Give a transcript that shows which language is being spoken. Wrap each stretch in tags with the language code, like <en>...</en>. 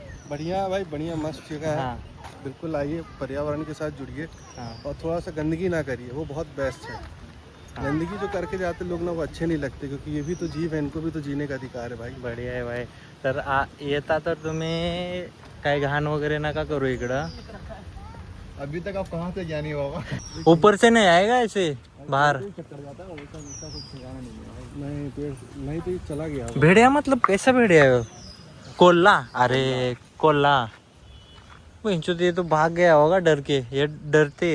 <hi>बढ़िया भाई, बढ़िया मस्त जगह है. हाँ. बिल्कुल आइए, पर्यावरण के साथ जुड़िए. हाँ. और थोड़ा सा गंदगी ना करिए, वो बहुत बेस्ट है. गंदगी जो करके जाते लोग ना, वो अच्छे नहीं लगते, क्योंकि ये भी तो जीव है, इनको भी तो जीने का अधिकार है भाई.</hi> <mr>बढिया आहे भाई. तर येता तर तुम्ही काय घाण वगैरे नका करू इकडं.</mr> <hi>अभी तक आप कहाँ से ज्ञानी बाबा. ऊपर से नहीं आएगा ऐसे बाहर. चक्कर जाता है, वैसा वैसा कुछ ठिकाना नहीं है. नहीं तो ये चला गया. भेड़िया मतलब कैसा भेड़िया है. कोल्ला. अरे कोल्ला. ये तो भाग गया होगा डर के. ये डरते</hi>